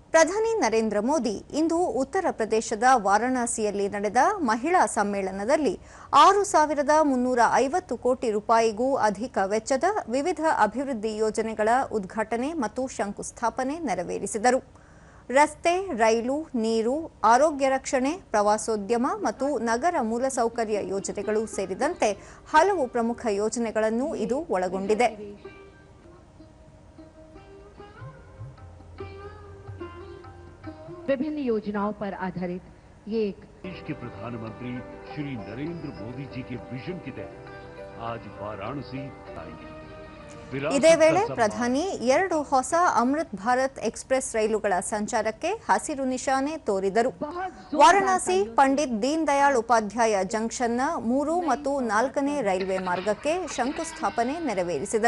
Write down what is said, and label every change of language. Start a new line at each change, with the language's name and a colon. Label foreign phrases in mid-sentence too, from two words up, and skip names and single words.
Kannada: ಪ್ರಧಾನಿ ನರೇಂದ್ರ ಮೋದಿ ಇಂದು ಉತ್ತರ ಪ್ರದೇಶದ ವಾರಣಾಸಿಯಲ್ಲಿ ನಡೆದ ಮಹಿಳಾ ಸಮ್ಮೇಳನದಲ್ಲಿ 6,350 ಕೋಟಿ ರೂಪಾಯಿಗೂ ಅಧಿಕ ವೆಚ್ಚದ ವಿವಿಧ ಅಭಿವೃದ್ಧಿ ಯೋಜನೆಗಳ ಉದ್ಘಾಟನೆ ಮತ್ತು ಶಂಕುಸ್ಥಾಪನೆ ನೆರವೇರಿಸಿದರು. ರಸ್ತೆ, ರೈಲು, ನೀರು, ಆರೋಗ್ಯ ರಕ್ಷಣೆ, ಪ್ರವಾಸೋದ್ಯಮ ಮತ್ತು ನಗರ ಮೂಲಸೌಕರ್ಯ ಯೋಜನೆಗಳು ಸೇರಿದಂತೆ ಹಲವು ಪ್ರಮುಖ ಯೋಜನೆಗಳನ್ನು ಇದು ಒಳಗೊಂಡಿದೆ.
Hindi: विभिन्न योजनाओं पर आधारित ये एक देश के प्रधानमंत्री श्री नरेंद्र मोदी जी के विजन के तहत आज वाराणसी आएंगे.
Kannada: ಇದೇ ವೇಳೆ ಪ್ರಧಾನಿ 2 ಹೊಸ ಅಮೃತ್ ಭಾರತ್ ಎಕ್ಸ್‌ಪ್ರೆಸ್ ರೈಲುಗಳ ಸಂಚಾರಕ್ಕೆ ಹಸಿರು ನಿಶಾನೆ ತೋರಿದರು. ವಾರಣಾಸಿ ಪಂಡಿತ್ ದೀನ್ ದಯಾಳ್ ಉಪಾಧ್ಯಾಯ ಜಂಕ್ಷನ್ನ 3 ಮತ್ತು 4ನೇ ರೈಲ್ವೆ ಮಾರ್ಗಕ್ಕೆ ಶಂಕುಸ್ಥಾಪನೆ ನೆರವೇರಿಸಿದರು.